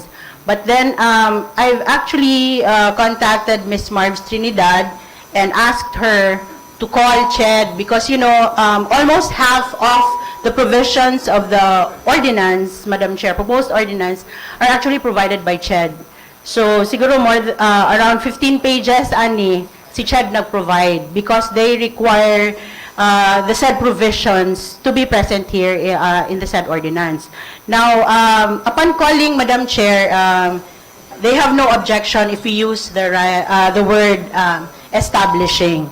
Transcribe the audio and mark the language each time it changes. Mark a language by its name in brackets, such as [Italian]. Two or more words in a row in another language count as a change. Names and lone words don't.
[English] But then I've actually contacted Ms. Marbs Trinidad and asked her to call CHED because, almost half of the provisions of the ordinance, Madam Chair, proposed ordinance, are actually provided by CHED. So, siguro around 15 pages, si CHED nag-provide because they require the said provisions to be present here in the said ordinance. Now, upon calling, Madam Chair, they have no objection if we use the word establishing.